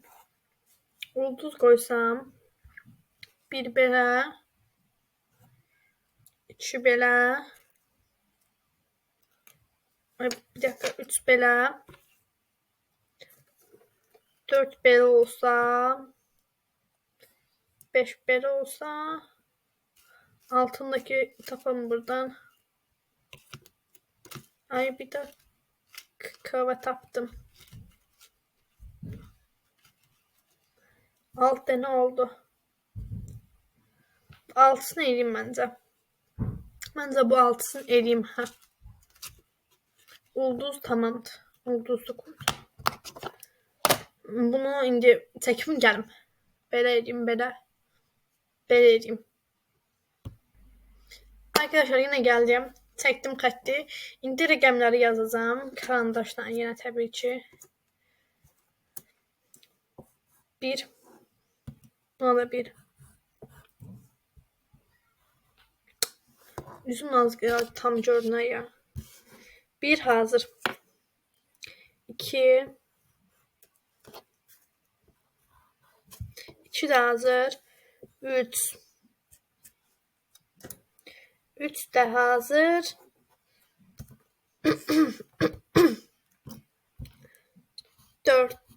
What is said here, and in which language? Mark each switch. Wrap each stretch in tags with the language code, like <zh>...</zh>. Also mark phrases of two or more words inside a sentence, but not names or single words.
<az>Ulduz qoysam. Bir belə. 2 belə.</az> <tr>Bir dakika,</tr> <az>3 belə. 4 belə olsa. 5 belə olsa.</az> <tr>Altındaki tapalım buradan. Ay bir dakika taptım. 6 tane oldu.</tr> <az>6'sını eləyim məncə. Məncə bu 6'sını eləyim. Ulduz tamamdır. Ulduzlu koydum. Bunu indi çəkim gəlim. Belə edeyim, belə edeyim.</az> <tr>Arkadaşlar yine geldim.</tr> <az>Çəkdim xətti. İndi rəqəmləri yazacağım. Karandaşla yenə təbii ki. 1. Buna da 1. Üzüm az tam görünür ya. 1 hazır. 2. 2 de hazır. 3. 3 de hazır. 4.</az>